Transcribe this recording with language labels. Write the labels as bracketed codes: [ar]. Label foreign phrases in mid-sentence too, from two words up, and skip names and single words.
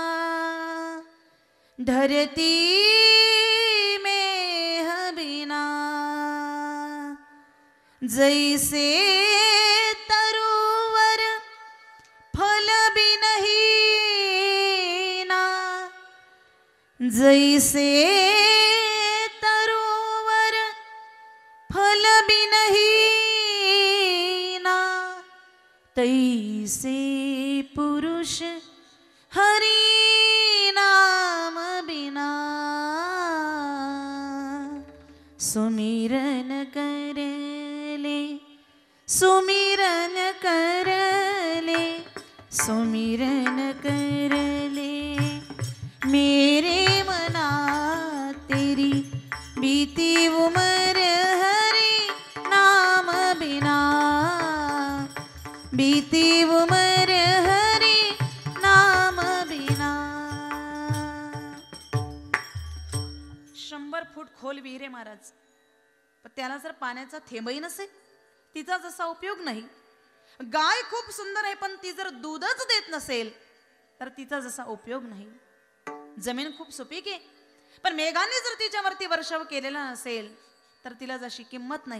[hi] धरती में बिना जैसे तरुवर फल बिनहीना जैसे तरुवर फल बिनहीना तैसे पुरुष हरि नाम बिना सुमिरन कर ले सुमिरन कर ले सुमिरन कर ले मेरे मना तेरी बीती उम्र हरि नाम बिना बीती उम्र हरि नाम बिना. [mr] 100 फूट खोल विहीर आहे महाराज, पण त्याला जर पाण्याचा थेंबही नसेल, तिचा जसा उपयोग नाही. गाय खूप सुंदर आहे, पण ती जर दूधच देत नसेल तर तिचा जसा उपयोग नाही. जमीन खूप सुपीक आहे, पण मेघाने जर तिच्यावरती वर्षाव केलेला नसेल तर तिला जशी किंमत नाही.